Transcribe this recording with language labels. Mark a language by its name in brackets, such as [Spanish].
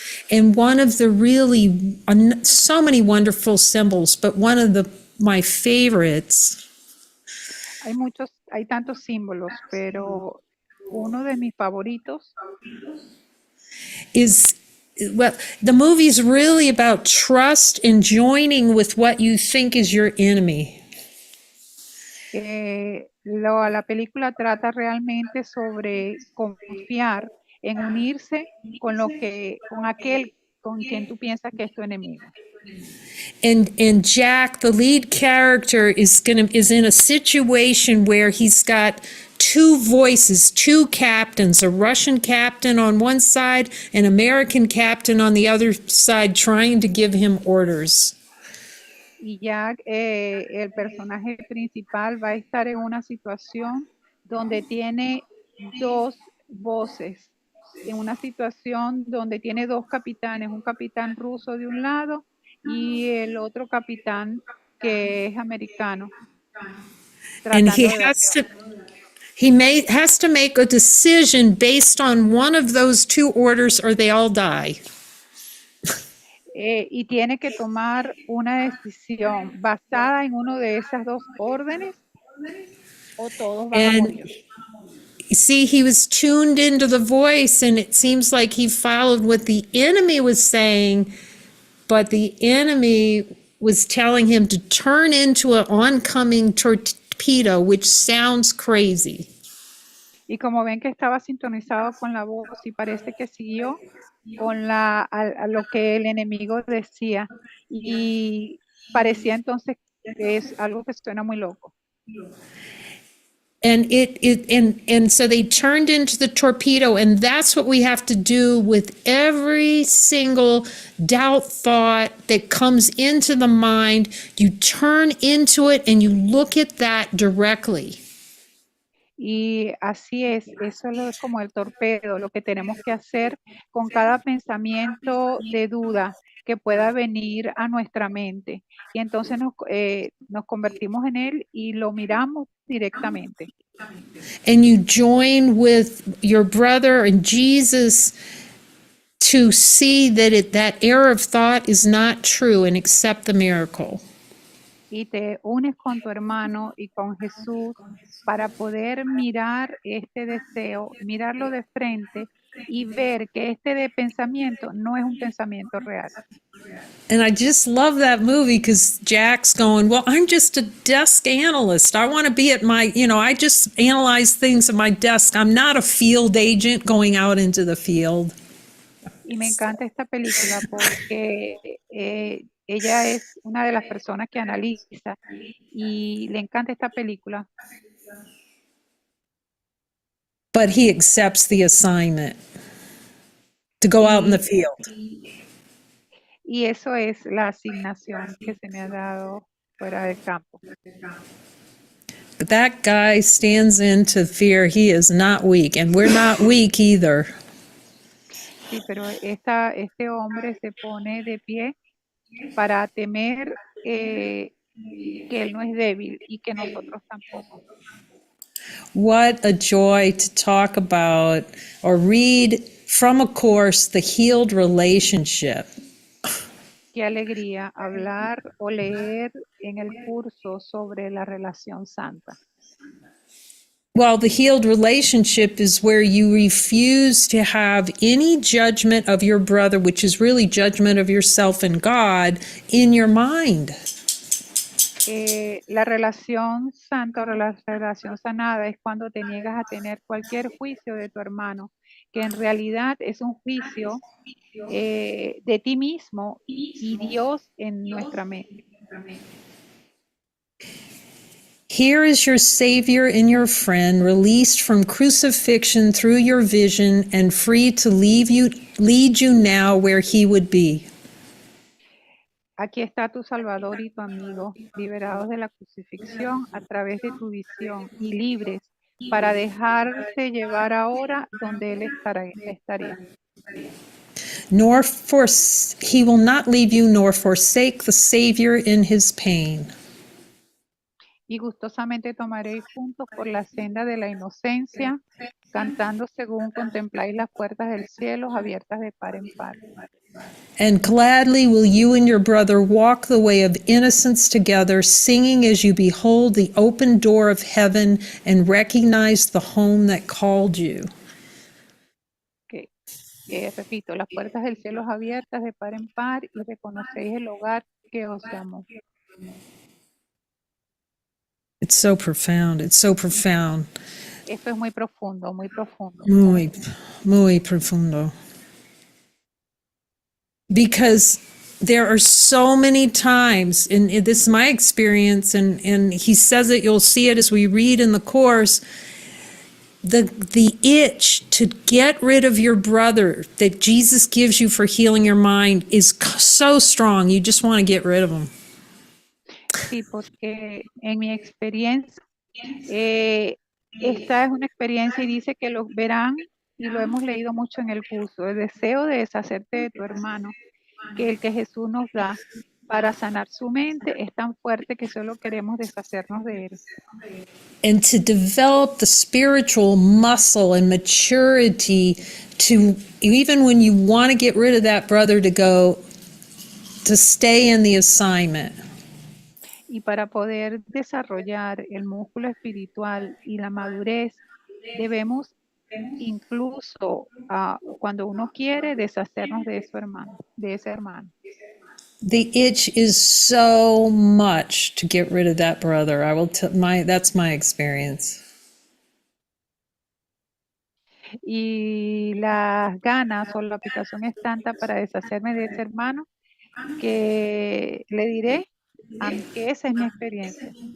[English] And one of the really, so many wonderful symbols, but one of my favorites [Spanish] Hay tantos símbolos, pero uno de mis favoritos [English] is, well, the movie's really about trust and joining with what you think is your enemy. [Spanish] la película trata realmente sobre confiar en unirse con aquel con quien tú piensas que es tu enemigo. [English] And Jack, the lead character, is in a situation where he's got two voices, two captains, a Russian captain on one side, an American captain on the other side, trying to give him orders. [Spanish] Y Jack, el personaje principal, va a estar en una situación donde tiene dos voces, en una situación donde tiene dos capitanes, un capitán ruso de un lado y el otro capitán que es americano, [English] And he [Spanish] tratando de [English] has to has to make a decision based on one of those two orders or they all die. [Spanish] Y tiene que tomar una decisión basada en uno de esas dos órdenes o todos van a [English] And [Spanish] morir. [English] see, he was tuned into the voice, and it seems like he followed what the enemy was saying, but the enemy was telling him to turn into an oncoming torpedo, which sounds crazy. [Spanish] Y como ven que estaba sintonizado con la voz y parece que siguió con a lo que el enemigo decía y parecía entonces que es algo que suena muy loco. [English] And and so they turned into the torpedo, and that's what we have to do with every single doubt thought that comes into the mind. You turn into it and you look at that directly. [Spanish] Y así es, eso es como el torpedo, lo que tenemos que hacer con cada pensamiento de duda que pueda venir a nuestra mente. Y entonces nos convertimos en él y lo miramos directamente. [English] And you join with your brother and Jesus to see that that error of thought is not true and accept the miracle. [Spanish] Y te unes con tu hermano y con Jesús para poder mirar este deseo, mirarlo de frente y ver que este de pensamiento no es un pensamiento real. [English] And I just love that movie because Jack's going, well, I'm just a desk analyst. I want to be at my, I just analyze things at my desk. I'm not a field agent going out into the field. [Spanish] Y me encanta esta película porque ella es una de las personas que analiza y le encanta esta película. [English] But he accepts the assignment to go out in the field. [Spanish] Y eso es la asignación que se me ha dado fuera del campo. [English] That guy stands into fear. He is not weak, and we're not weak either. [Spanish] Sí, pero este hombre se pone de pie para temer que él no es débil y que nosotros tampoco. [English] What a joy to talk about or read from a course, The Healed Relationship. [Spanish] Qué alegría hablar o leer en el curso sobre la relación santa. [English] Well, the healed relationship is where you refuse to have any judgment of your brother, which is really judgment of yourself and God, in your mind. [Spanish] La relación santa o la relación sanada es cuando te niegas a tener cualquier juicio de tu hermano, que en realidad es un juicio de ti mismo y Dios en nuestra mente. [English] Here is your Savior and your friend, released from crucifixion through your vision and free to lead you now where he would be. [Spanish] Aquí está tu Salvador y tu amigo, liberados de la crucifixión a través de tu visión y libres para dejarte llevar ahora donde Él estaría. [English] He will not leave you nor forsake the Savior in his pain. [Spanish] Y gustosamente tomaréis juntos por la senda de la inocencia, cantando según contempláis las puertas del cielo abiertas de par en par. [English] And gladly will you and your brother walk the way of innocence together, singing as you behold the open door of heaven and recognize the home that called you. [Spanish] Que, repito, las puertas del cielo abiertas de par en par y reconocéis el hogar que os llamó. [English] It's so profound. It's so profound. [Spanish] Esto es muy profundo, muy profundo. Muy, muy profundo. [English] Because there are so many times, and this is my experience, and he says it, you'll see it as we read in the course, the itch to get rid of your brother that Jesus gives you for healing your mind is so strong, you just want to get rid of him. [Spanish] Sí, porque en mi experiencia, esta es una experiencia y dice que lo verán y lo hemos leído mucho en el curso, el deseo de deshacerte de tu hermano, que el que Jesús nos da para sanar su mente es tan fuerte que solo queremos deshacernos de él. [English] And to develop the spiritual muscle and maturity to, even when you want to get rid of that brother, to stay in the assignment. [Spanish] Y para poder desarrollar el músculo espiritual y la madurez, debemos incluso cuando uno quiere deshacernos de su hermano, de ese hermano. [English] The itch is so much to get rid of that brother. That's my experience. [Spanish] Y las ganas o la aplicación es tanta para deshacerme de ese hermano que le diré que esa es mi experiencia.